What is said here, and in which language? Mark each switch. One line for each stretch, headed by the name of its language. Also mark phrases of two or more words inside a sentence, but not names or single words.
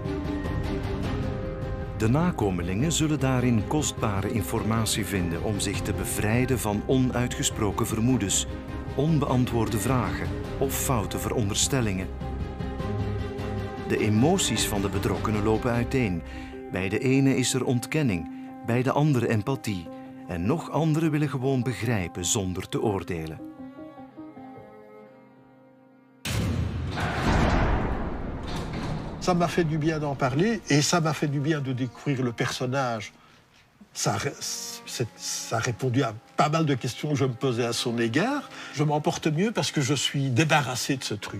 Dutch: De nakomelingen zullen daarin kostbare informatie vinden om zich te bevrijden van onuitgesproken vermoedens, onbeantwoorde vragen of foute veronderstellingen. De emoties van de betrokkenen lopen uiteen. Bij de ene is er ontkenning, bij de andere empathie en nog anderen willen gewoon begrijpen zonder te oordelen.
French: Ça m'a fait du bien d'en parler et ça m'a fait du bien de découvrir le personnage. Ça a répondu à pas mal de questions que je me posais à son égard. Je m'en porte mieux parce que je suis débarrassé de ce truc.